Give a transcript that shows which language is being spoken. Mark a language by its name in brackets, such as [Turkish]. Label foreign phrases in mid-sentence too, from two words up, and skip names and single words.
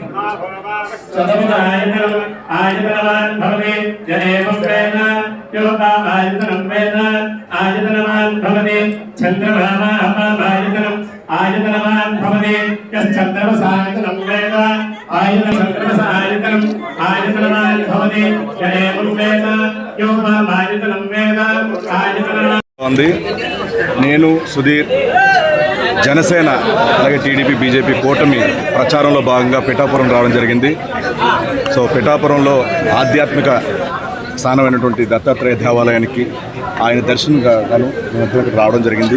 [Sanskrit] शतपथ आयतनम् आयतनवान् भवति जनेवं वेद यो आयतनं वेद आयतनवान् भवति चन्द्रभामा अपायतनम् आयतनवान् भवति यश्चन्द्रमसायतनं वेद आयतनम् आयतनवान् भवति जनेवं वेद यो आयतनं वेद आयतनवान् [Telugu] ఉంది. నేను సుధీర్ జనసేన అలాగే టీడీపీ బీజేపీ కూటమి ప్రచారంలో భాగంగా పిఠాపురం రావడం జరిగింది. సో పిఠాపురంలో ఆధ్యాత్మిక స్థానమైనటువంటి దత్తాత్రేయ దేవాలయానికి ఆయన దర్శనంగా గాను మేము రావడం జరిగింది.